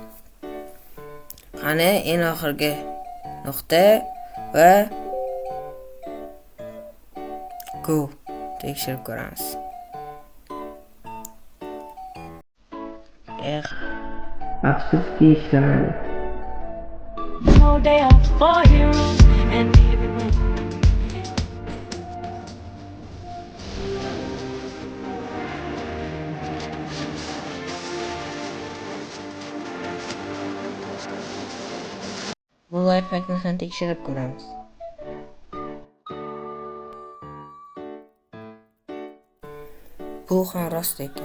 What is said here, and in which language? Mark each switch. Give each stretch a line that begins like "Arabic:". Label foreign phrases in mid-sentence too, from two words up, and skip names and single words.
Uzbek: Qani, eng oxirgi nuqta va go tekshirib ko'ramiz. Afsuski ishlamadi.
English: No day off for you and everyone.
Uzbek: Bu loyihani ham tekshirib ko'ramiz. Bu ham rost ekan.